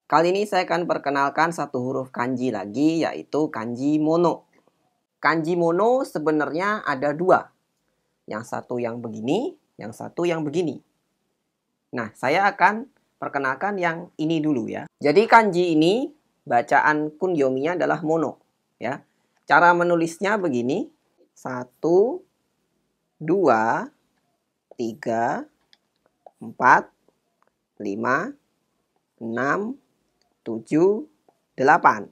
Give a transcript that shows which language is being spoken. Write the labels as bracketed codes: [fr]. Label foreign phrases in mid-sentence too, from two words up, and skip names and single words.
[id] Kali ini saya akan perkenalkan satu huruf kanji lagi, yaitu kanji mono. Kanji mono sebenarnya ada dua. Yang satu yang begini, yang satu yang begini. Nah, saya akan perkenalkan yang ini dulu ya. Jadi kanji ini, bacaan kunyominya adalah mono. Ya. Cara menulisnya begini. 1, 2, 3, 4, 5, 6, 7, 8.